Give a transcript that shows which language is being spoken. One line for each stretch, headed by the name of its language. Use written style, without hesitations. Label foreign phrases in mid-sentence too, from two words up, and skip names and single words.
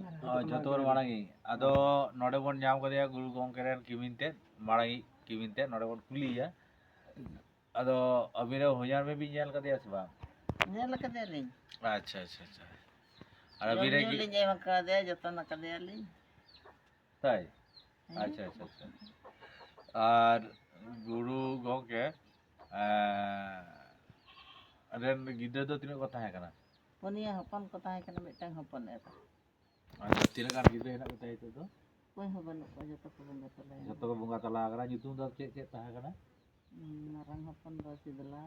Santali: ᱡᱚᱛᱚ ᱠᱷᱚᱱ ᱢᱟᱨᱟᱝᱤᱡ ᱟᱫᱚ ᱱᱚᱰᱮ ᱵᱚᱱ ᱧᱟᱢ ᱠᱟᱫᱮᱭᱟ ᱜᱩᱨᱩ ᱜᱚᱢᱠᱮ ᱨᱮᱱ ᱠᱤᱢᱤᱱ ᱛᱮᱫ ᱢᱟᱨᱟᱝᱤᱡ ᱠᱤᱢᱤᱱ ᱛᱮᱫ ᱱᱚᱰᱮ ᱵᱚᱱ ᱠᱩᱞᱤᱭᱮᱭᱟ ᱟᱫᱚ ᱟᱹᱵᱤᱱ ᱨᱮᱱ ᱦᱚᱧᱦᱟᱨ ᱵᱤᱱ ᱧᱮᱞ ᱠᱟᱫᱮᱭᱟ ᱥᱮ ᱵᱟᱝ? ᱧᱮᱞ ᱠᱟᱫᱮᱭᱟᱞᱤᱧ ᱟᱪᱪᱷᱟ ᱟᱪᱪᱷᱟ ᱟᱪᱪᱷᱟ ᱟᱨ ᱡᱚᱢ ᱟᱹᱵᱤᱱ ᱨᱮᱱ ᱧᱩ ᱞᱤᱧ ᱮᱢ ᱟᱠᱟᱫᱮᱭᱟ ᱡᱚᱛᱚᱱ ᱟᱠᱟᱫᱮᱭᱟᱞᱤᱧ ᱛᱟᱭ ᱟᱪᱪᱷᱟ ᱟᱪᱪᱷᱟ ᱟᱪᱪᱷᱟ ᱟᱨ ᱜᱩᱨᱩ ᱜᱚᱢᱠᱮ ᱨᱮᱱ ᱜᱤᱫᱽᱨᱟᱹ ᱫᱚ ᱛᱤᱱᱟᱹᱜ ᱠᱚ ᱛᱟᱦᱮᱸ ᱠᱟᱱᱟ? ᱯᱩᱱᱭᱟ ᱦᱚᱯᱚᱱ ᱠᱚ ᱛᱟᱦᱮᱸ ᱠᱟᱱᱟ ᱢᱤᱫᱴᱟᱝ ᱦᱚᱯᱚᱱ ᱮᱨᱟ ᱟᱫᱚ ᱛᱤᱱᱟᱹᱜ ᱜᱟᱱ ᱜᱤᱫᱽᱨᱟᱹ ᱦᱮᱱᱟᱜ ᱠᱚᱛᱟᱭᱟ ᱱᱤᱛᱚᱜ ᱫᱚ? ᱚᱠᱚᱭ ᱦᱚᱸ ᱵᱟᱹᱱᱩᱜ ᱠᱚᱣᱟ ᱡᱚᱛᱚ ᱠᱚ ᱵᱚᱸᱜᱟ ᱛᱟᱞᱟᱭᱮᱱᱟ ᱡᱚᱛᱚ ᱠᱚ ᱵᱚᱸᱜᱟ ᱛᱟᱞᱟ ᱟᱠᱟᱱᱟ ᱧᱩᱛᱩᱢ ᱫᱚ ᱪᱮᱫ ᱪᱮᱫ ᱛᱟᱦᱮᱸ ᱠᱟᱱᱟ? ᱢᱟᱨᱟᱝ ᱦᱚᱯᱚᱱ ᱫᱚ ᱥᱤᱫᱞᱟᱞ